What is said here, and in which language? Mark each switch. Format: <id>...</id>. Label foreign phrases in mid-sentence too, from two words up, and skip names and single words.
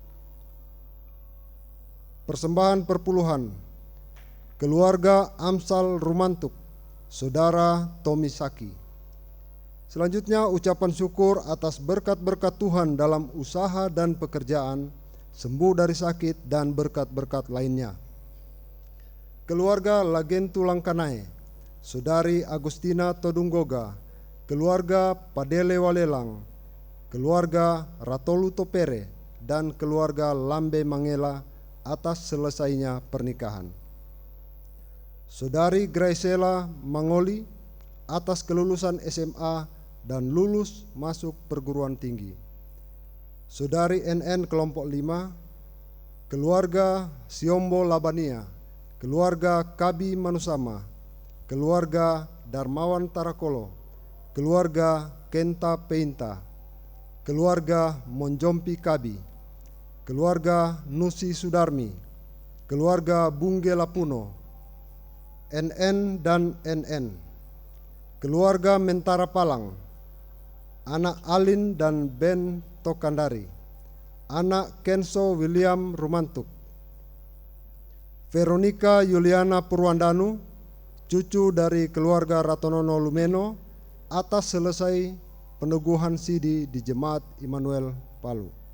<id>Persembahan perpuluhan keluarga Amsal Rumantuk, Saudara Tommy Saki. Selanjutnya ucapan syukur atas berkat-berkat Tuhan dalam usaha dan pekerjaan, sembuh dari sakit dan berkat-berkat lainnya. Keluarga Lagentu Langkanae, Saudari Agustina Todunggoga, keluarga Padele Walelang, keluarga Ratolu Topere, dan keluarga Lambe Mangela atas selesainya pernikahan. Saudari Graisela Mangoli atas kelulusan SMA dan lulus masuk perguruan tinggi. Saudari NN kelompok 5, keluarga Siombo Labania, keluarga Kabi Manusama, keluarga Darmawan Tarakolo, keluarga Kenta Peinta, keluarga Monjompi Kabi, keluarga Nusi Sudarmi, keluarga Bungge Lapuno, NN dan NN, keluarga Mentara Palang, anak Alin dan Ben Tokandari, anak Kenso William Rumantuk, Veronica Yuliana Purwandanu, cucu dari keluarga Ratonono Lumeno, atas selesai peneguhan sidi di Jemaat Immanuel Palu.</id>